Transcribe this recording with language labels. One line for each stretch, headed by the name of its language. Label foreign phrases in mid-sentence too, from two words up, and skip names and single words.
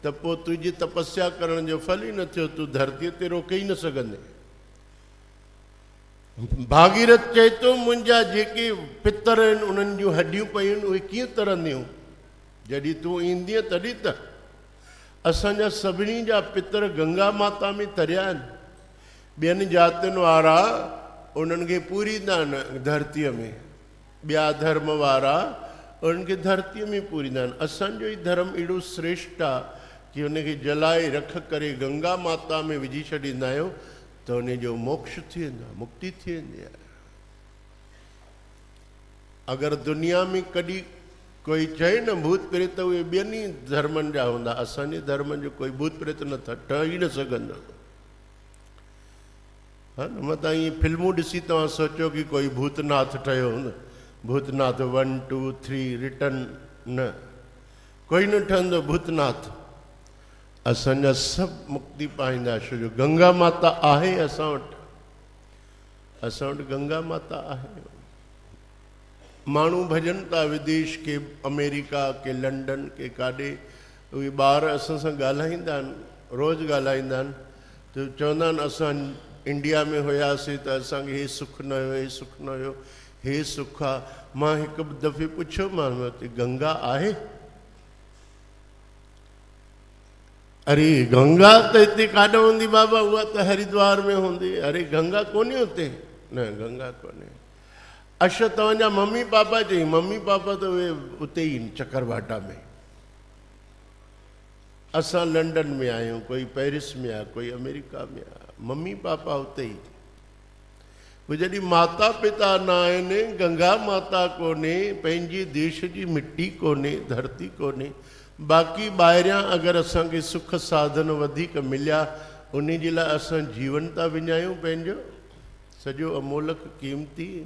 Sindhi: त पोइ तुंहिंजी तपस्या करण जो फल ई न थियो, तूं धरतीअ ते रोके ई न सघंदे। भागीरथ चए थो मुंहिंजा जेके पितर आहिनि उन्हनि जूं हड्डियूं पयूं आहिनि उहे कीअं तरंदियूं, जॾहिं तूं ईंदीअ तॾहिं त। असांजा सभिनी जा पितर गंगा माता में तरिया आहिनि। ॿियनि जातियुनि वारा उन्हनि खे पूरींदा आहिनि धरतीअ में, ॿिया धर्म वारा उन्हनि खे धरतीअ में पूरींदा आहिनि। असांजो ई धर्म एॾो श्रेष्ठ आहे कि उनखे जलाए रख करे गंगा माता में विझी छॾींदा आहियूं त उन जो मोक्ष थी वेंदो आहे, मुक्ति थी वेंदी आहे। अगरि दुनिया में कॾहिं कोई चए न भूत प्रेत, उहे ॿियनि ई धर्मनि जा हूंदा, असांजे धर्म जो कोई भूत प्रेत न ठह ई न सघंदो। हा न, मतां इहे फिल्मूं ॾिसी तव्हां सोचो कि कोई भूतनाथ ठहियो हूंदो, भूतनाथ 1 2 3 रिटर्न, न, कोई न ठहंदो भूतनाथ। असांजा सभु मुक्ति पाईंदा, छो जो गंगा माता आहे असां वटि, असां वटि गंगा माता आहे। माण्हू भॼनि था विदेश के अमेरिका के लंडन के काॾे, उहे ॿार असां सां ॻाल्हाईंदा आहिनि, रोज़ु ॻाल्हाईंदा आहिनि, त चवंदा आहिनि असां इंडिया में हुयासीं त असांखे हे सुख न हुयो, हे सुख न हुयो, हे सुख आहे। मां हिकु दफ़े पुछियोमांसि हुते गंगा आहे? अरे गंगा त हिते काॾे हूंदी बाबा, उहा त हरिद्वार में हूंदी। अरे गंगा कोन्हे हुते? न, गंगा कोन्हे। अच्छा तव्हांजा मम्मी पापा? चई मम्मी पापा त उहे उते ई चकरभाटा में। असां लंडन में आहियूं, कोई पेरिस में आहे, कोई अमेरिका में आहे, मम्मी पापा उते ई। पोइ जॾहिं माता पिता न आहिनि, गंगा माता कोन्हे, पंहिंजे देश जी मिट्टी कोन्हे, धरती कोन्हे, बाक़ी ॿाहिरियां अगरि असांखे सुख साधन वधीक मिलिया, उन जे लाइ असां जीवन था विञायूं पंहिंजो सॼो अमोलक क़ीमती।